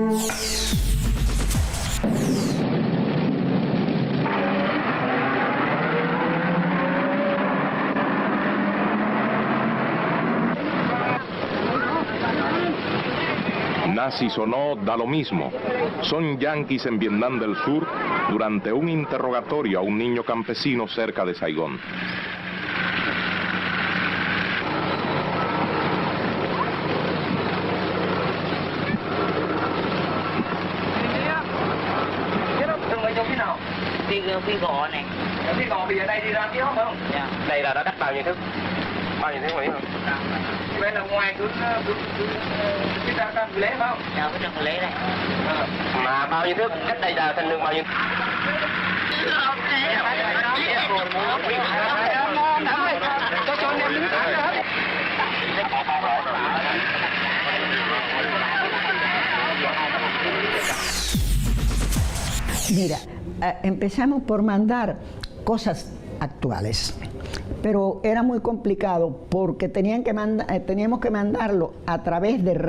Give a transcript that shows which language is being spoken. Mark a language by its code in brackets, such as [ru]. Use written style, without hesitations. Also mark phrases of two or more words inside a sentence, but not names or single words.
[es] Nazis o no, da lo mismo. Son yanquis en Vietnam del Sur durante un interrogatorio a un niño campesino cerca de Saigón. [vi] Phi gò này. Phi gò bây giờ đây đi ra phía không? Dạ. Đây là đã cách bao nhiêu thước? Bao nhiêu thước vậy không? Đây là ngoài cứ ra lễ phải không? Dạ, cái đường lễ này. Mà bao nhiêu thước? Cách đây là thành đường bao nhiêu? [es] Mira, empezamos por mandar cosas actuales, pero era muy complicado porque teníamos que mandarlo a través de